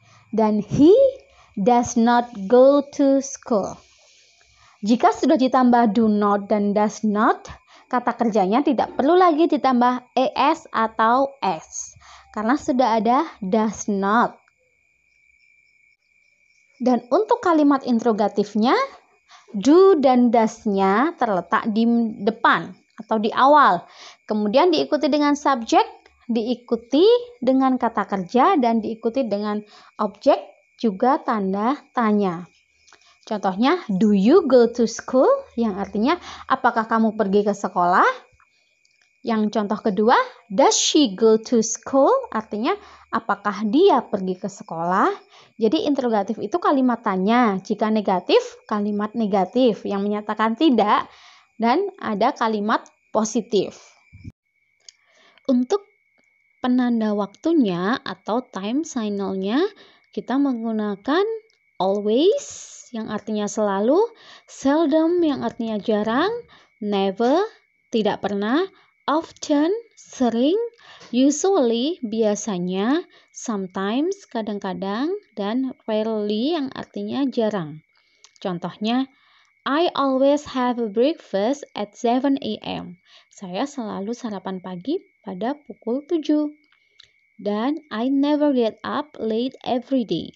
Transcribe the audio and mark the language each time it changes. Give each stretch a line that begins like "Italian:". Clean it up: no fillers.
English: Dan he does not go to school.
Indonesian: Jika sudah ditambah do not dan does not, kata kerjanya tidak perlu lagi ditambah es atau s karena sudah ada does not. Dan untuk kalimat interrogatifnya, do dan does-nya terletak di depan atau di awal. Kemudian diikuti dengan subjek, diikuti dengan kata kerja, dan diikuti dengan objek juga tanda tanya.
English: Contohnya, do you go to school?
Indonesian: Yang artinya, apakah kamu pergi ke sekolah? Yang contoh kedua,
English: does she go to school?
Indonesian: Artinya, apakah dia pergi ke sekolah? Jadi, interrogatif itu kalimat tanya. Jika negatif, kalimat negatif yang menyatakan tidak. Dan ada kalimat positif. Untuk penanda waktunya atau time signalnya, kita menggunakan always yang artinya selalu, seldom yang artinya jarang, never, tidak pernah, often, sering, usually, biasanya, sometimes, kadang-kadang, dan rarely yang artinya jarang.
English: Contohnya, I always have a breakfast at 7 a.m.
Indonesian: Saya selalu sarapan pagi pada pukul 7.
English: Dan I never get up late every day.